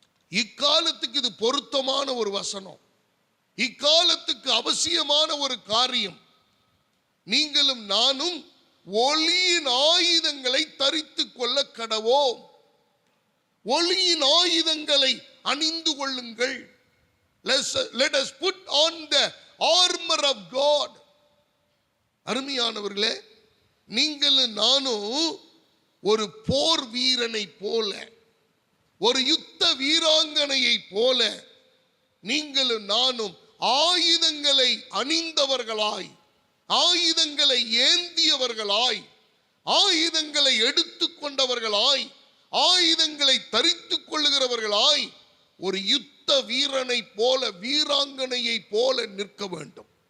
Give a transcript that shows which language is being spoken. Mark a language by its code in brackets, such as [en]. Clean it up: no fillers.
[ta] இக்காலத்துக்கு இது பொருத்தமான ஒரு வசனம், இக்காலத்துக்கு அவசியமான ஒரு காரியம். நீங்களும் நானும் ஒளியின் ஆயுதங்களை தரித்துக் கொள்ள கடவோம். ஒளியின் ஆயுதங்களை அணிந்து கொள்ளுங்கள். [en] Let us put on the armor of God. [ta] அருமையானவர்களே, நீங்களும் நானும் ஒரு போர் வீரனை போல, ஒரு யுத்த வீராங்கனையை போல நீங்களும் நானும் ஆயுதங்களை அணிந்தவர்களாய், ஆயுதங்களை ஏந்தியவர்களாய், ஆயுதங்களை எடுத்துக்கொண்டவர்களாய், ஆயுதங்களை தரித்துக் கொள்ளுகிறவர்களாய் ஒரு யுத்த வீரனை போல, வீராங்கனையை போல நிற்க வேண்டும்.